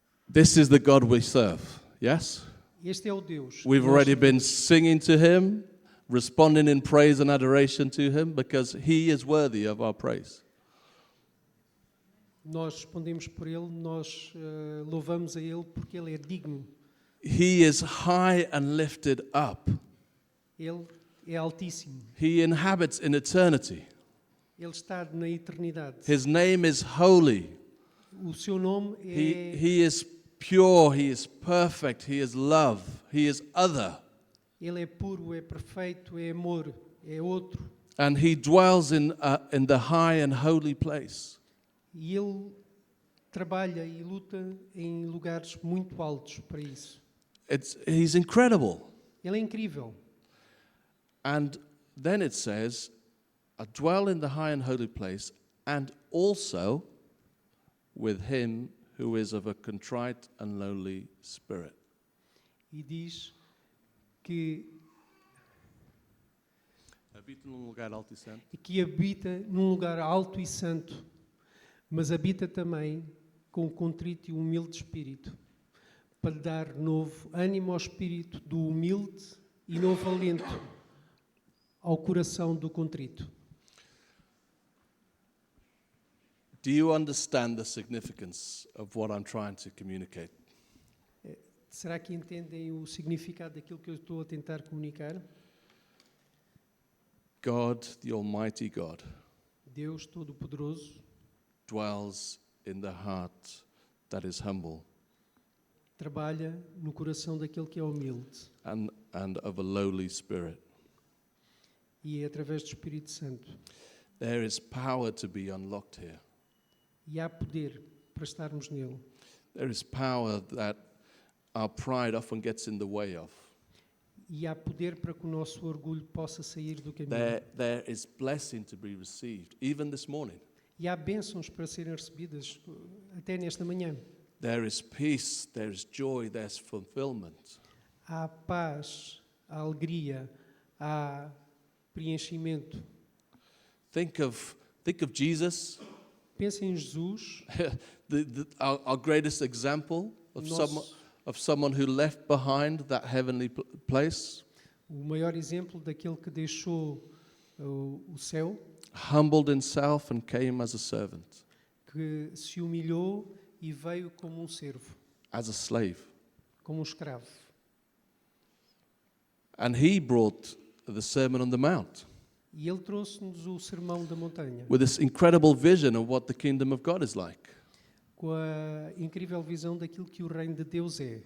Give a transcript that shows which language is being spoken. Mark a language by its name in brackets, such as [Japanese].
[English] This is the God we serve, yes? [Portuguese] Este é o Deus. que [English] We've [Portuguese] nós [English] already been [Portuguese] servimos. [English] singing to him, responding in praise and adoration to him, because he is worthy of our praise. [Portuguese] Nós respondemos por Ele, nós louvamos a Ele porque Ele é digno. [English] He is high and lifted up. [Portuguese] Ele é altíssimo. [English] He inhabits in eternity. [Portuguese] Ele está na eternidade. [English] His name is holy. [Portuguese] O seu nome é... [English] He is pure, he is perfect, he is love, he is other. [Portuguese] Ele é puro, é perfeito, é amor, é outro. [English] And he dwells in the high and holy place. [Portuguese] E Ele trabalha e luta em lugares muito altos para isso. [English] He's incredible. [Portuguese] Ele é incrível. [English] And then it says, "I dwell in the high and holy place, and also with him who is of a contrite and lowly spirit." [Portuguese] E diz que Habita num lugar alto e santo. habita num lugar alto e santo, mas habita também com contrito e humilde espírito, para dar novo ânimo ao espírito do humilde e novo alento ao coração do contrito. [English] Do you understand the significance of what I'm trying to communicate? [Portuguese] Será que entendem o significado daquilo que eu estou a tentar comunicar? [English] God, the Almighty God, [Portuguese] Deus Todo-Poderoso [English] dwells in the heart that is humble [Portuguese] trabalha no coração daquele que é humilde [English] and of a lowly spirit. [Portuguese] e é através do Espírito Santo. [English] There is power to be unlocked here. [Portuguese] E há poder para estarmos nele. [English] There is power that our pride often gets in the way of. [Portuguese] E há poder para que o nosso orgulho possa sair do caminho. [English] There is blessing to be received, even this morning. [Portuguese] E há bênçãos para serem recebidas até nesta manhã. [English] There is peace, there is joy, there's fulfillment. [Portuguese] Há paz, há alegria, há preenchimento. [English] Think of Jesus, [Portuguese] Pensem em Jesus, [English] our greatest example of [Portuguese] Nosso- [English] someone who left behind that heavenly place, [Portuguese] o maior exemplo daquele que deixou o céu, [English] humbled himself and came as a servant, [Portuguese] que se humilhou e veio como um servo, [English] as a slave. [Portuguese] como um escravo. [English] And he brought the Sermon on the Mount [Portuguese] E ele trouxe-nos o Sermão da Montanha, [English] with this incredible vision of what the kingdom of God is like. [Portuguese] com a incrível visão daquilo que o reino de Deus é.